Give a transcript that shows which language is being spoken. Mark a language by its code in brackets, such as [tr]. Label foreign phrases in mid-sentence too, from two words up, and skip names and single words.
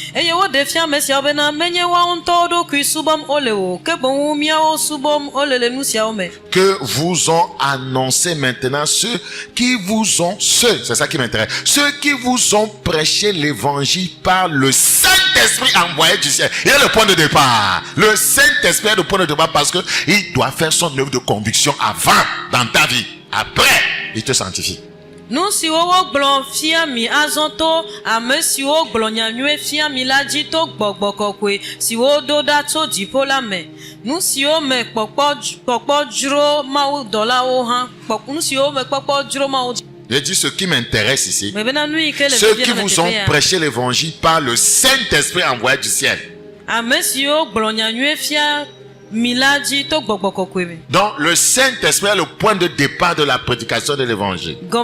[fr] Que vous ont annoncé maintenant ceux qui vous ont, c'est ça qui m'intéresse, ceux qui vous ont prêché l'évangile par le Saint-Esprit envoyé du ciel. Il est le point de départ. Le Saint-Esprit est le point de départ parce que il doit faire son œuvre de conviction avant dans ta vie. Après, il te sanctifie. [ee] Nous si wo gblɔ fia mi azɔtɔ ame siwo gblɔ nyanyue fia mi la dzi to gbɔgbɔkɔkɔe siwo do ɖa tso dziƒo la me nu siwo me kpɔkpɔ dzro mawu dɔlawo hã nu siwo me kpɔkpɔ dzro mawu. [fr] Je dis ce qui m'intéresse ici. Ceux qui vous ont prêché l'évangile par le Saint-Esprit envoyé du ciel. Donc le Saint-Esprit est le point de départ de la prédication de l'évangile.